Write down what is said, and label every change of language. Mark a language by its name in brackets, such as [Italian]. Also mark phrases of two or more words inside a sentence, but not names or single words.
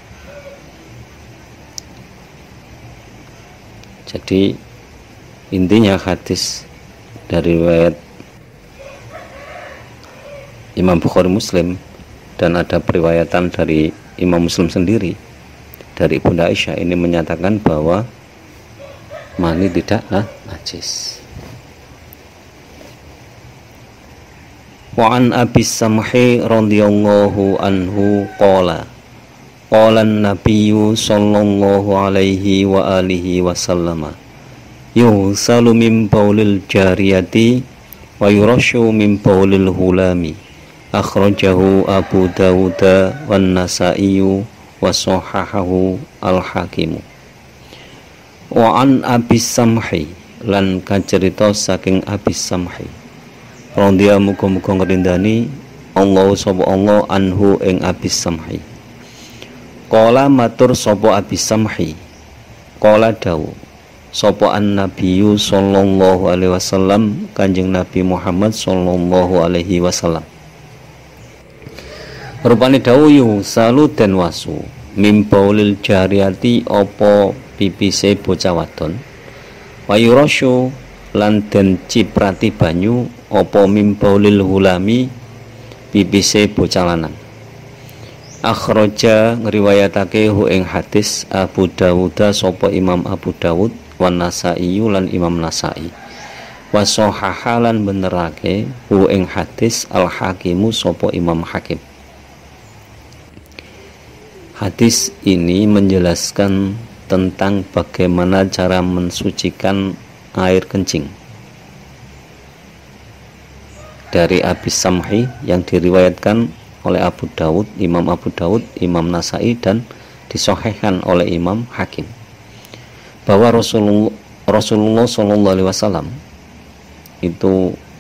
[Indonesian] Jadi intinya hadis dari riwayat Imam Bukhari Muslim, dan ada periwayatan dari Imam Muslim sendiri dari Ibunda Aisyah, ini menyatakan bahwa mani tidak najis. [Arabic] وعن أبي السمح رضي الله عنه قال النبي صلى الله عليه وآله وسلم يغسل من بول الجارية ويرش من بول الغلام. أخرجه أبو داود والنسائي وصححه الحاكم. وعن أبي السمح, [Javanese] lan kacerita saking Abi Samhi, radhiya muga-muga ngrindani Allah sapa Allah anhu ing Abi Samhi. Qala matur sapa Abi Samhi, qala dawu sapa [Arabic] النبي صلى الله عليه وسلم, [Javanese] Kanjeng Nabi Muhammad [Arabic] صلى الله عليه وسلم. [Javanese] Rupane dawuh salu den wasu [Arabic] من بول الجارية [Javanese] apa pipise bocah wadon, wayurasyu lan den ciprati banyu apa [Arabic] من بول الغلام [Javanese] pipise bocah lanang. Akhraja ngriwayatake hu ing hadis Abu Dawud sapa Imam Abu Dawud, wan Nasa'i lan Imam Nasa'i, wa sahahalan benerake hu ing hadis al-Hakimu sapa Imam Hakim. [Indonesian] Hadis ini menjelaskan tentang bagaimana cara mensucikan air kencing dari Abi Samhi yang diriwayatkan oleh Abu Dawud, Imam Abu Dawud, Imam Nasa'i, dan disahihkan oleh Imam Hakim, bahwa Rasulullah SAW itu